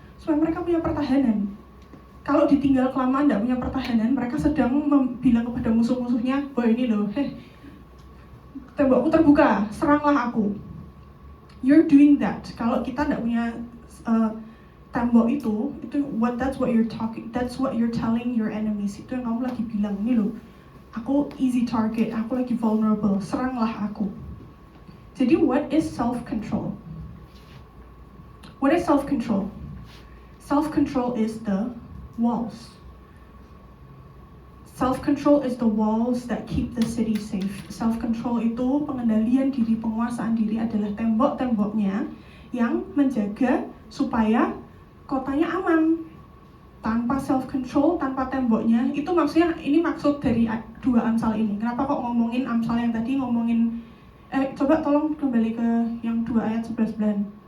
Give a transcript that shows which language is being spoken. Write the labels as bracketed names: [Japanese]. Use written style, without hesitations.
[Indonesian] Supaya mereka punya pertahanan. Kalau ditinggal kelamaan tidak punya pertahanan, mereka sedang bilang kepada musuh-musuhnya, ini loh, tembokku terbuka, seranglah aku. [English] You're doing that. [Indonesian] Kalau kita tidak punya tembok itu [English] that's what you're telling your enemies. [Indonesian] Itu yang kamu lagi bilang, ini loh, aku [English] easy target, [Indonesian] aku lagi vulnerable, seranglah aku. Jadi [English] what is self-control? What is self-control? Self-control is the walls. Self-control is the walls that keep the city safe. [Indonesian] Self-control itu pengendalian diri, penguasaan diri adalah tembok-temboknya yang menjaga supaya kotanya aman. Tanpa self-control, tanpa temboknya, itu maksudnya, ini maksud dari 2 Amsal ini. Kenapa kok ngomongin Amsal yang tadi, coba tolong kembali ke yang 2 ayat 11.